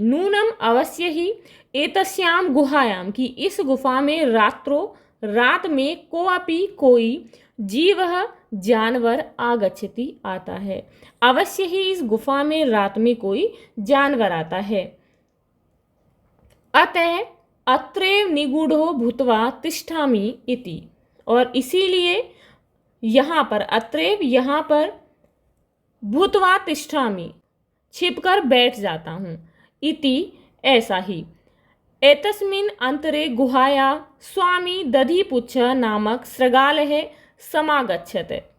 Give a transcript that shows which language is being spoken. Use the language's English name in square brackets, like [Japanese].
[Hindi] नूनम अवश्य ही, एतस्याम गुहायाम की इस गुफा में, रात्रो रात में, कोऽपि कोई, जीवः जानवर, आगच्छति आता है, अवश्य ही इस गुफा में रात में कोई जानवर आता है। [Sanskrit] अतः अत्रैव निगूढ़ो भूत्वा तिष्ठामि इति। [Hindi] और इसीलिए यहाँ पर, अत्रैव यहाँ पर, भूत्वा तिष्ठामि छिपकर बैठ जाता हूँ, इति ऐसा ही। [Sanskrit] एतस्मिन् अंतरे गुहाया स्वामी दधिपुच्छ नामक शृगालः समागच्छत्।